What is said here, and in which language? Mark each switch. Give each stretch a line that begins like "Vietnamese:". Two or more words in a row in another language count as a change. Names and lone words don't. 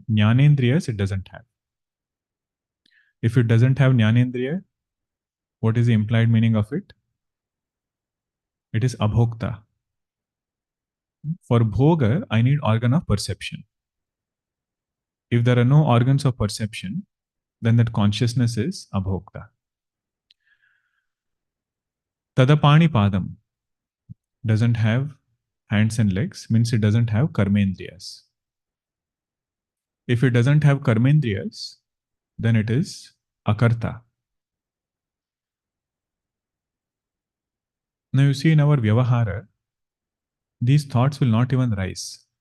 English: Jnanendriyas, it doesn't have. If it doesn't have Jnanendriya, what is the implied meaning of it? It is abhokta. For bhoga, I need organ of perception. If there are no organs of perception, then that consciousness is abhokta.
Sanskrit: Tadapani padam
English: doesn't have hands and legs, means it doesn't have karmendriyas. If it doesn't have karmendriyas, then it is akarta. Now you see in our vyavahara, these thoughts will not even rise.